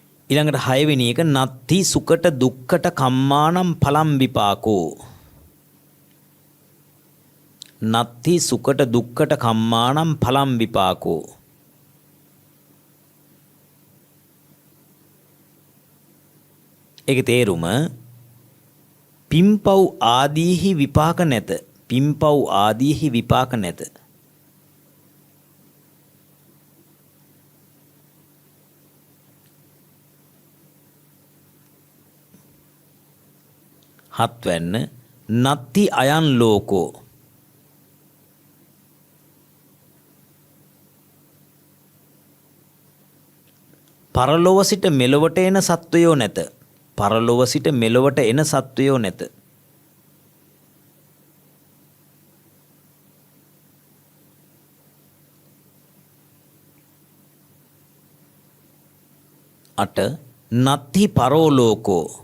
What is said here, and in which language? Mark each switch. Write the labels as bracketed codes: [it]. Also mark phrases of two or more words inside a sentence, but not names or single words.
[si] ඊළඟට 6 වෙනි එක [pi] නත්ති සුකට දුක්කට කම්මානම් පලම් විපාකෝ. නත්ති සුකට දුක්කට කම්මානම් පලම් විපාකෝ. [si] ඒකේ තේරුම පිම්පව් ආදීහි විපාක නැත. පිම්පව් ආදීහි විපාක නැත. හත්වැන්න [pi] නත්ති අයන් ලෝකෝ. [si] පරලොව සිට මෙලොවට එන සත්වයෝ නැත. පරලොව සිට මෙලොවට එන සත්වයෝ නැත. අට [pi] නත්ති පරෝලෝකෝ.